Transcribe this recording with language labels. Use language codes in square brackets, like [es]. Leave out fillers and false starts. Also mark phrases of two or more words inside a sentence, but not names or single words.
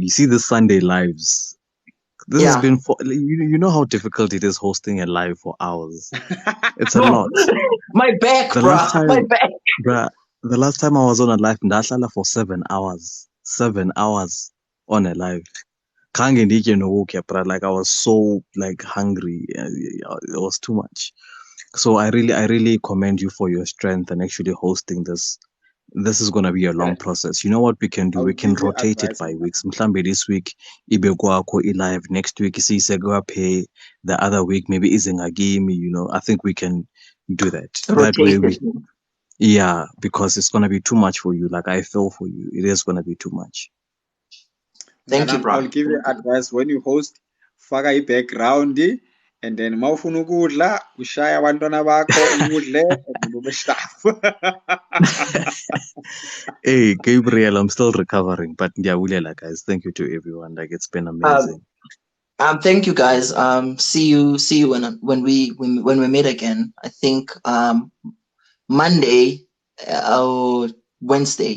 [en] You see the Sunday lives. This has been you know how difficult it is hosting a live for hours. It's a lot. My back, my back. Bruh, the last time I was on a live, ndahlala for 7 hours. 7 hours on a live. [xh] Kange ndike novuke, [en] bruh. Like I was so like hungry. It was too much. So I really commend you for your strength and actually hosting this. This is going to be a long process. You know what we can do? We can rotate it by weeks. Mhlambe this week, [xh] ibe kwakho [en] live. Next week, pay. The other week, maybe izengagimi. You know, I think we can do that. That way yeah, because it's going to be too much for you. Like I feel for you. It is going to be too much. Thank you, bro. I'll give you advice when you host. [zu] Faka i-background. [en] And then [zu] mawufuna ukudla ushaya abantwana bakho ukudle [en] Hey Gabriel, I'm still recovering, but ndiyabulela guys. Thank you to everyone. Like it's been amazing. Thank you guys. See you when we meet again. I think Monday or Wednesday.